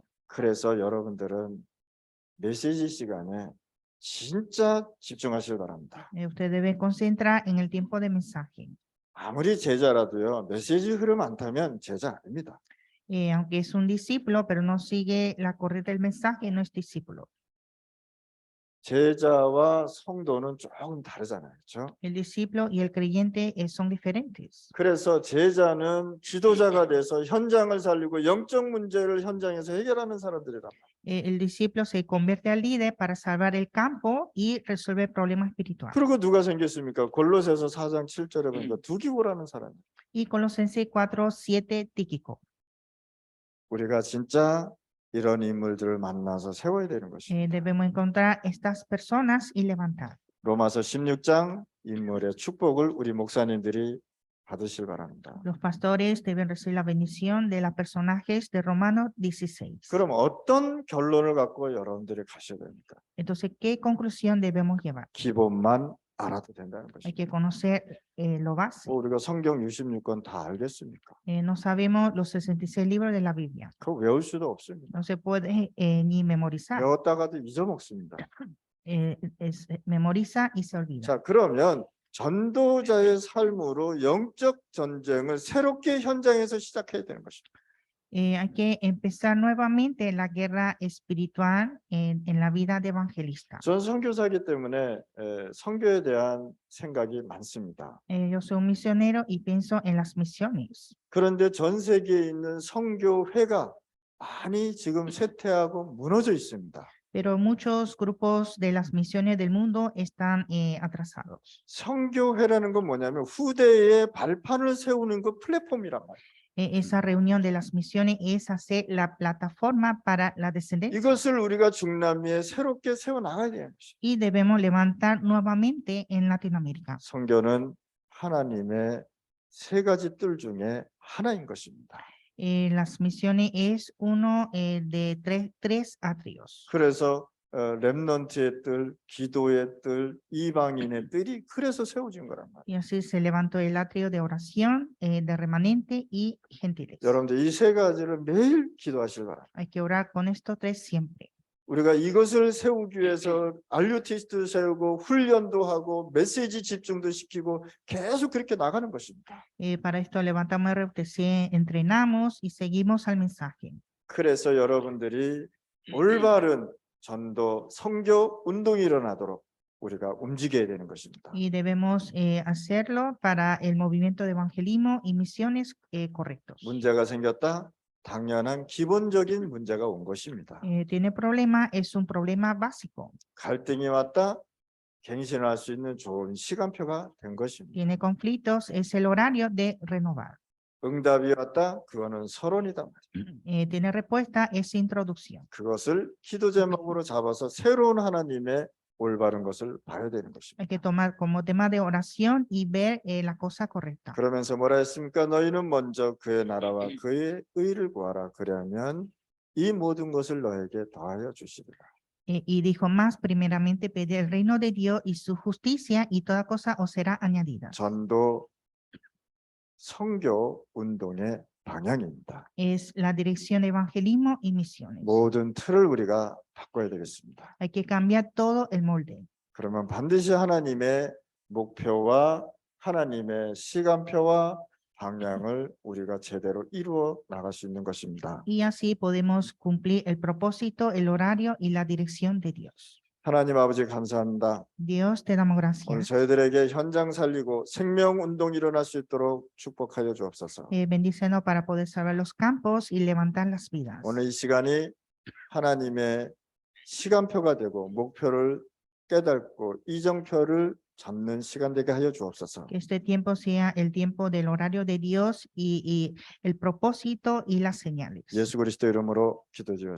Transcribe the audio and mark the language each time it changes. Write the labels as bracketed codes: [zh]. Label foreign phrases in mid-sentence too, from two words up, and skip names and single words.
[ko] 그래서 여러분들은 메시지 시간에 진짜 집중하시기 바랍니다. [es] Usted debe concentrar en el tiempo de mensaje. [ko] 아무리 제자라도요 메시지 흐름 안 타면 제자 아닙니다. [es] Aunque es un discípulo, pero no sigue la corriente del mensaje, no es discípulo. [ko] 제자와 성도는 조금 다르잖아요. 그렇죠? [es] El discípulo y el creyente son diferentes. [ko] 그래서 제자는 지도자가 돼서 현장을 살리고 영적 문제를 현장에서 해결하는 사람들이란 말이에요. [es] El discípulo se convierte al líder para salvar el campo y resolver problemas espirituales. [ko] 그리고 누가 생겼습니까? 골로새서 4장 7절에 보니까 두기고라는 사람이에요. [es] Y Colosenses 4, 7, Tíquico. [ko] 우리가 진짜 이런 인물들을 만나서 세워야 되는 것입니다. [es] Debemos encontrar estas personas y levantar. [ko] 로마서 16장 인물의 축복을 우리 목사님들이 받으실 바랍니다. [es] Los pastores deben recibir la bendición de los personajes de Romanos 16. [ko] 그럼 어떤 결론을 갖고 여러분들이 가셔야 됩니까? [es] Entonces, ¿qué conclusión debemos llevar? [ko] 기본만 알아도 된다는 [es] Hay que [ko] 것입니다. [es] conocer lo básico. [ko] 우리가 성경 66권 다 알겠습니까? [es] No sabemos los 66 libros de la Biblia. [ko] 그거 외울 수도 없습니다. [es] No se puede ni memorizar. [ko] 외웠다가도 잊어먹습니다. [es] Memoriza y se olvida. [ko] 자, 그러면 전도자의 삶으로 영적 전쟁을 새롭게 현장에서 시작해야 되는 것입니다. [es] Hay que empezar nuevamente la guerra espiritual en la vida de evangelista. [ko] 전 선교사이기 때문에 선교에 대한 생각이 많습니다. [es] Yo soy un misionero y pienso en las misiones. [ko] 그런데 전 세계에 있는 선교회가 많이 지금 쇠퇴하고 무너져 있습니다. [es] Pero muchos grupos de las misiones del mundo están atrasados. [ko] 선교회라는 건 뭐냐면 후대에 발판을 세우는 그 플랫폼이란 말이에요. [es] Esa reunión de las misiones es hacer la plataforma para la descendencia. [ko] 이것을 우리가 중남미에 새롭게 세워나가야 되는 것이죠. [es] Y debemos levantar nuevamente en Latinoamérica. [ko] 선교는 하나님의 세 가지 뜰 중에 하나인 것입니다. [es] Las misiones es uno de tres atrios. [ko] 그래서 렘넌트의 뜰, 기도의 뜰, 이방인의 뜰이 그래서 세워진 거란 말이에요. [es] Y así se levantó el atrio de oración, de remanente y gentiles. [ko] 여러분들 이 세 가지를 매일 기도하실 바랍니다. [es] Hay que orar con estos tres siempre. [ko] 우리가 이것을 세우기 위해서 알류티스도 세우고 훈련도 하고 메시지 집중도 시키고 계속 그렇게 나가는 것입니다. [es] Para esto levantamos RUTC, entrenamos y seguimos al mensaje. [ko] 그래서 여러분들이 올바른 전도, 선교 운동이 일어나도록 우리가 움직여야 되는 것입니다. [es] Y debemos hacerlo para el movimiento de evangelismo y misiones correctos. [ko] 문제가 생겼다? 당연한 기본적인 문제가 온 것입니다. [es] Tiene problema, es un problema básico. [ko] 갈등이 왔다? 갱신할 수 있는 좋은 시간표가 된 것입니다. [es] Tiene conflictos, es el horario de renovar. [ko] 응답이 왔다? 그거는 서론이다. [es] Tiene respuesta, es introducción. [ko] 그것을 기도 제목으로 잡아서 새로운 하나님의 올바른 것을 봐야 되는 것입니다. [es] Hay que tomar como tema de oración y ver la cosa correcta. [ko] 그러면서 뭐라 했습니까? 너희는 먼저 그의 나라와 그의 의를 구하라. 그러면 이 모든 것을 너에게 더하여 주시리라. [es] Y dijo más, primeramente pedid el reino de Dios y su justicia y toda cosa os será añadida. [ko] 전도 선교 운동의 방향입니다. [es] Es la dirección de evangelismo y misiones. [ko] 모든 틀을 우리가 바꿔야 되겠습니다. [es] Hay que cambiar todo el molde. [ko] 그러면 반드시 하나님의 목표와 하나님의 시간표와 방향을 우리가 제대로 이루어 나갈 수 있는 것입니다. [es] Y así podemos cumplir el propósito, el horario y la dirección de Dios. [ko] 하나님 아버지 감사합니다. [es] Dios, te damos [ko] 오늘 [es] gracias. [ko] 저희들에게 현장 살리고 생명 운동이 일어날 수 있도록 축복하여 주옵소서. [es] Bendícenos para poder salvar los campos y levantar las vidas. [ko] 오늘 이 시간이 하나님의 시간표가 되고 목표를 깨닫고 이정표를 잡는 시간 되게 하여 주옵소서. [es] Que este tiempo sea el tiempo del horario de Dios y el propósito y las señales. [ko] 예수 그리스도 이름으로 기도드렸습니다.